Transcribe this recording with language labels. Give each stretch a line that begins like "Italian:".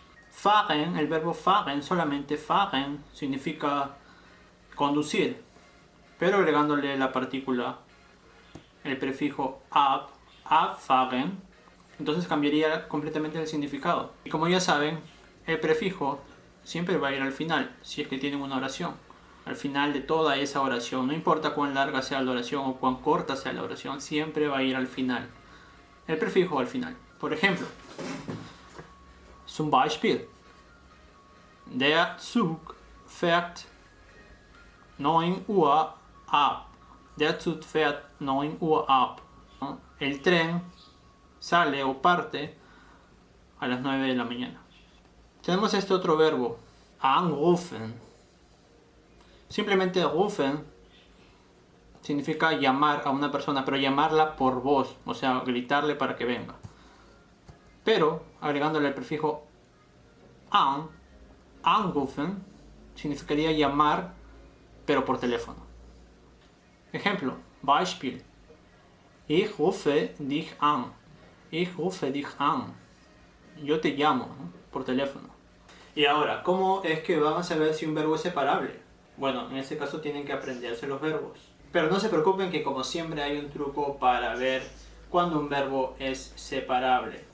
Spanish: Fahren, el verbo fahren, solamente fahren significa conducir, pero agregándole la partícula, el prefijo ab, abfahren, entonces cambiaría completamente el significado. Y como ya saben, el prefijo siempre va a ir al final, si es que tienen una oración. Al final de toda esa oración, no importa cuán larga sea la oración o cuán corta sea la oración, siempre va a ir al final. El prefijo al final. Por ejemplo, zum Beispiel,
German: der Zug fährt 9 Uhr ab. Der Zug fährt 9 Uhr ab.
Spanish: El tren sale o parte a las 9 de la mañana. Tenemos este otro verbo, anrufen. Simplemente rufen significa llamar a una persona, pero llamarla por voz, o sea, gritarle para que venga. Pero agregándole el prefijo anrufen significaría llamar, pero por teléfono. Ejemplo, Beispiel:
German: Ich rufe dich an. Ich rufe dich an.
Spanish: Yo te llamo, ¿no?, por teléfono. Y ahora, ¿cómo es que van a saber si un verbo es separable? Bueno, en este caso tienen que aprenderse los verbos. Pero no se preocupen que como siempre hay un truco para ver cuando un verbo es separable.